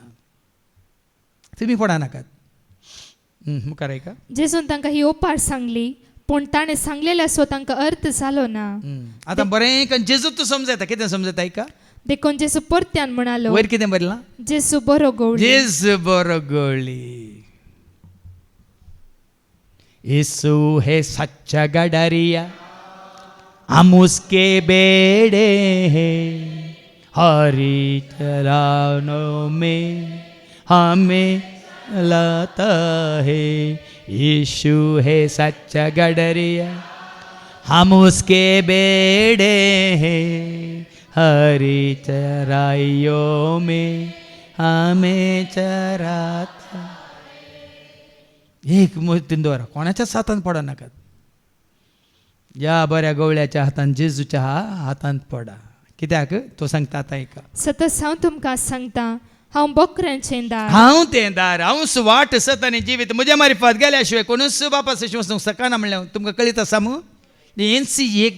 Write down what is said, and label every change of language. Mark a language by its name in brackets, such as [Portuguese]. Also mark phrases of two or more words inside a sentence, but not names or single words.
[Konkani] तुमी पडनाकात. मुखार आयका. जेजून तांकां ही ओपार सांगली, पूण ताणें सांगलेल्याचो तांकां अर्थ जालो ना. आतां बरें जेजू तूं समजता, कितें समजता आयका. देखून जेजू परत्यान म्हणालो, वयर कितें बरयलां, जेजू बरो गवळी. जेजू बरो गवळी. [Hindi] यीशु है सच्चा गडरिया, हम उसके बेड़े हैं, हरी चरानों में हमें लाता है. यीशु है सच्चा गडरिया, हम उसके बेड़े हैं, हरी चराइयों में हमें चराता. [Konkani] एक मुद्दीन दवरा, कोणाच्याच हातांत पडनाकात. या बऱ्या गवळ्याच्या हातांत, जेजूच्या हातांत पडा. कित्याक तो सांगता आतां आयका. सतत हांव तुमकां सांगता, हांव बोकऱ्यांचें दार. हांव तें दार, हांव वाट सत आनी जिवीत. म्हज्या मार्फत गेल्या शिवाय कोणूच बापास वचूंक शकना म्हणलें तुमकां कळीत आसा मू.